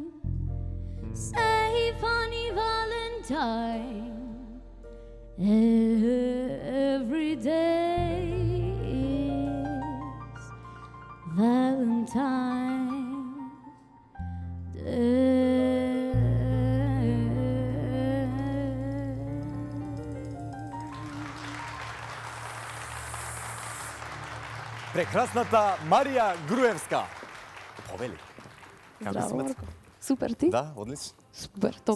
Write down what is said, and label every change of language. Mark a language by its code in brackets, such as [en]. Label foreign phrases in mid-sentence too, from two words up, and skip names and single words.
[en] Say, funny Valentine. Every day is Valentine Day. [mk] Прекрасната Марија Груевска. Повели. Како Здраво, си, Мацко? Марко. Супер, ти? Да, одлично. Супер, топ.